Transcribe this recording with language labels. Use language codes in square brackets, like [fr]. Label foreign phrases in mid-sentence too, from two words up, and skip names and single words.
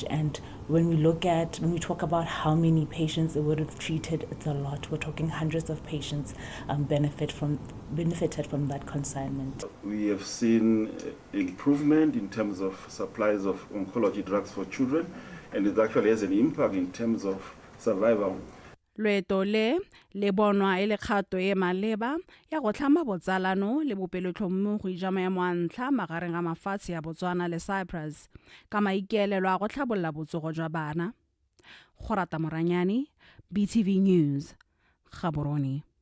[en] And when we talk about how many patients it would have treated, it's a lot. We're talking hundreds of patients benefited from that consignment. We have seen improvement in terms of supplies of oncology drugs for children, and it actually has an impact in terms of survival. [tn] Loeto le bonwa e le kgato e maleba ya go tlhama botsalano le bopelotlhomo go ija maemo a ntlha magareng ga mafatshe ya Botswana le Cyprus ka maikaelelo a go tlhabolola botsogo jwa bana. Go rata Moranyane, BTV News, Gaborone.